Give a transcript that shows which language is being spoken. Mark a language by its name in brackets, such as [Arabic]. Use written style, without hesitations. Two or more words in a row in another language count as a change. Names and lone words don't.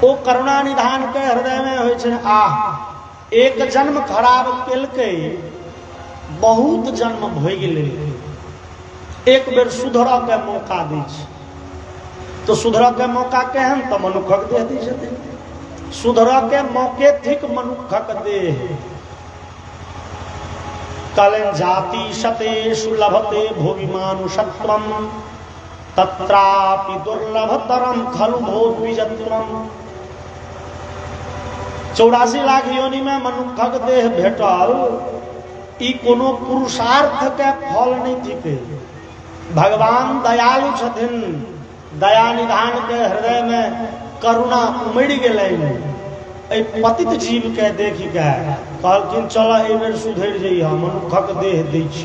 [Maithili] ओ करुणा निधान के हृदय में होइ छै, आह एक जन्म खराब केलकै, बहुत जन्म भोगि लेलकै, एक बेर सुधरऽ के मौका दै छै। तो सुधरऽ के मौका केहन तऽ मनुखक देह दै छथिन। सुधरऽ के मौके थिक मनुखक देह। [Sanskrit] कलन जाति शतेषु लभते भुवि मानुषत्वम, तत्रापि दुर्लभतरम खलु भो द्विजत्वम। [Maithili] 84 लाख योनि में मनुखक देह भेटल, ई कोनो पुरुषार्थ के फल नहीं थिके। भगवान दयालु छथिन, दया निधान के हृदय में करुणा उमड़ गेलनि। एहि पतित जीव के देख के कहलखिन चल एहि बेर सुधरि जइह, मनुखक देह दै छी।